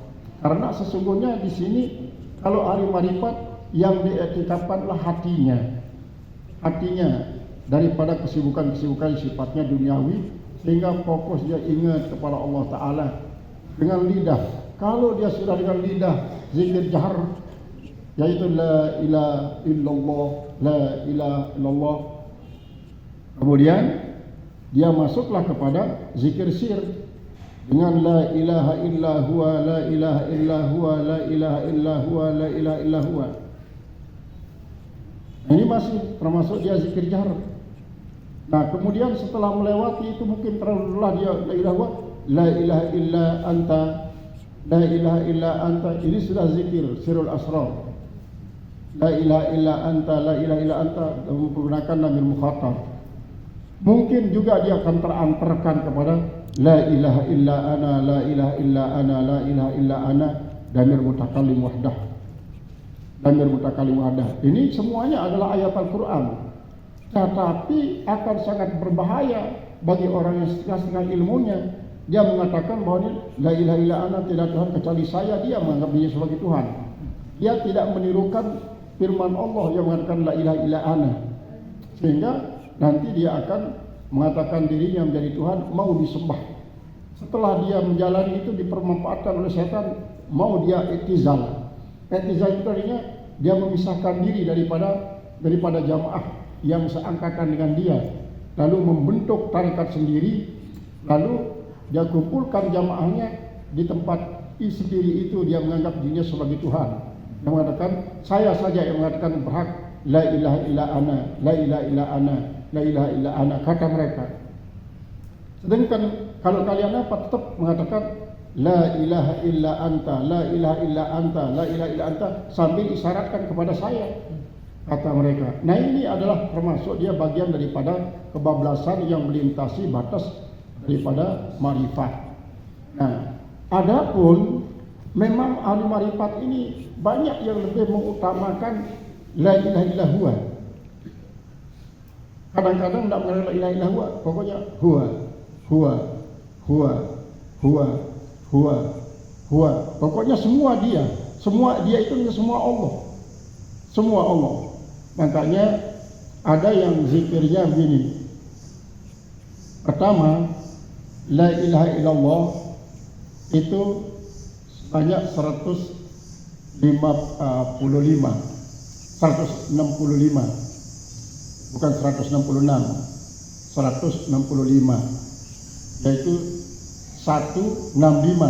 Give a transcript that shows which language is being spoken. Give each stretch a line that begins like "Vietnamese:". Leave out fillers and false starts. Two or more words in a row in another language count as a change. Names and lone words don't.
Indonesian: Karena sesungguhnya di sini kalau hari marifat yang dietikafkanlah hatinya daripada kesibukan-kesibukan sifatnya duniawi, sehingga fokus dia ingat kepada Allah Ta'ala dengan lidah. Kalau dia sudah dengan lidah zikir jahar, yaitu
Arabic: لا إله إلا الله، لا إله إلا الله,
Indonesian: kemudian dia masuklah kepada zikir sir dengan
Arabic: لا إله إلا هو، لا إله إلا هو، لا إله إلا هو، لا إله إلا هو.
Indonesian: Ini masih termasuk dia zikir jahar. Nah, kemudian setelah melewati itu mungkin terlalulah dia
Arabic: لا إله، لا إله إلا أنت، لا إله إلا أنت.
Indonesian: Ini sudah zikir
Arabic: سر الأسرار. لا إله إلا أنت، لا إله إلا أنت,
Indonesian: menggunakan
Arabic: ضمير المخاطب.
Indonesian: Mungkin juga dia akan terantarkan kepada
Arabic: لا إله إلا أنا، لا إله إلا أنا، لا إله إلا أنا، ضمير المتكلم وحده. ضمير المتكلم وحده.
Indonesian: Ini semuanya adalah ayat Al-Qur'an. Tetapi akan sangat berbahaya bagi orang yang setengah ilmunya. Dia mengatakan bahwa
Arabic: لا إله إلا أنا,
Indonesian: tidak Tuhan kecuali saya. Dia menganggap dirinya sebagai Tuhan. Dia tidak menirukan firman Allah yang mengatakan
Arabic: لا إله إلا أنا.
Indonesian: Sehingga nanti dia akan mengatakan dirinya menjadi Tuhan, mau disembah. Setelah dia menjalani itu dipermanfaatkan oleh setan, mau dia i'tizal. I'tizal itu artinya dia memisahkan diri daripada jamaah yang seangkatan dengan dia, lalu membentuk tarekat sendiri, lalu dia kumpulkan jamaahnya di tempat sendiri itu. Dia menganggap dirinya sebagai Tuhan, yang mengatakan saya saja yang mengatakan berhak
Arabic: لا إله إلا أنا، لا إله إلا أنا، لا إله إلا أنا,
Indonesian: kata mereka. Sedangkan kalau kalian tetap mengatakan
Arabic: لا إله إلا أنت، لا إله إلا أنت، لا إله إلا أنت,
Indonesian: sambil isyaratkan kepada saya, kata mereka. Nah, ini adalah termasuk dia bagian daripada kebablasan yang melintasi batas daripada marifat. Nah, adapun memang ahli marifat ini banyak yang lebih mengutamakan
Arabic: لا إله إلا هو.
Indonesian: Kadang-kadang tidak mengenal
Arabic: لا إله إلا هو,
Indonesian: pokoknya
Arabic: هو، هو، هو، هو، هو، هو.
Indonesian: Pokoknya semua dia itu semua Allah. Semua Allah. Makanya ada yang zikirnya begini. Pertama,
Arabic: لا إله إلا الله
Indonesian: itu banyak 165, bukan 166, 165, yaitu 165.